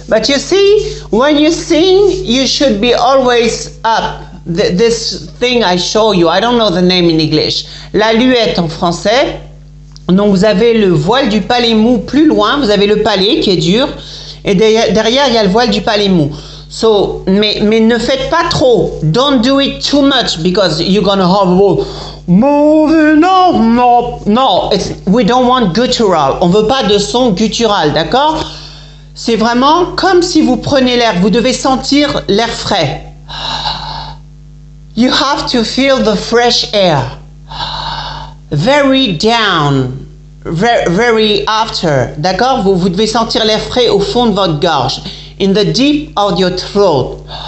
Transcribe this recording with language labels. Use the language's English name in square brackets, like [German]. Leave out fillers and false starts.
[English] But you see, when you sing, you should be always up. This thing I show you, I don't know the name in English. [French] La luette en français. Donc vous avez le voile du palais mou plus loin, vous avez le palais qui est dur, et derrière il y a le voile du palais mou. So, mais ne faites pas trop. [English] Don't do it too much because you're gonna have moving on. No, we don't want guttural. [French] On veut pas de son guttural, d'accord? C'est vraiment comme si vous prenez l'air. Vous devez sentir l'air frais. [English] You have to feel the fresh air. Very down, very after, d'accord? [French] Vous devez sentir l'air frais au fond de votre gorge, [English] in the deep of your throat.